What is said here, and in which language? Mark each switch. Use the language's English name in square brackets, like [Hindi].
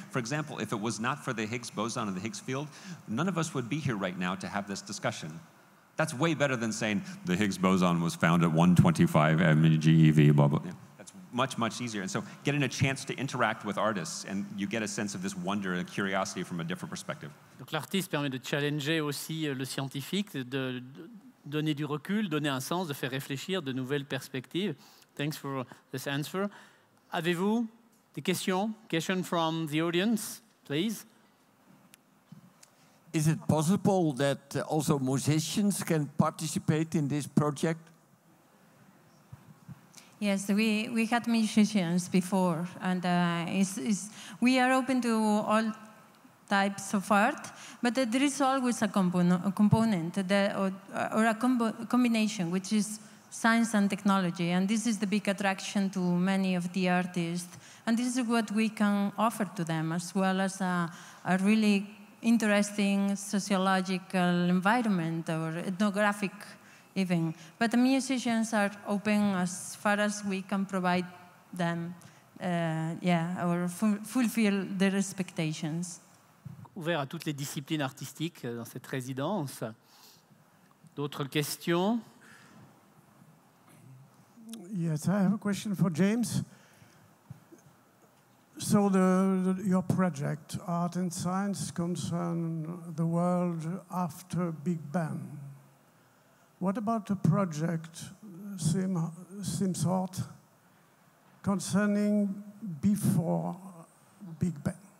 [English] For example, if it was not for the Higgs boson and the Higgs field, none of us would be here right now to have this discussion. That's way better than saying the Higgs boson was found at 125 MeV, blah, blah. That's much, much easier. And so getting a chance to interact with artists, and you get a sense of this wonder and curiosity from a different perspective. [French] Donc l'artiste permet de challenger aussi le scientifique, de donner du recul, donner un sens, de faire réfléchir, de nouvelles perspectives. [English] Thanks for this answer. [French] Avez-vous des questions? [English] Questions from the audience, please. is it possible that also musicians can participate in this project? Yes, we had musicians before, and we are open to all types of art, but there is always a component or a combination, which is science and technology, and this is the big attraction to many of the artists, and this is what we can offer to them, as well as a really interesting sociological environment or ethnographic even. But the musicians are open as far as we can provide them, or fulfill their expectations. [French] Ouvert à toutes les disciplines artistiques dans cette résidence. D'autres questions? [English] Yes, I have a question for James. So your project, Art and Science, concern the world after Big Bang. What about the project, same sort, concerning before Big Bang?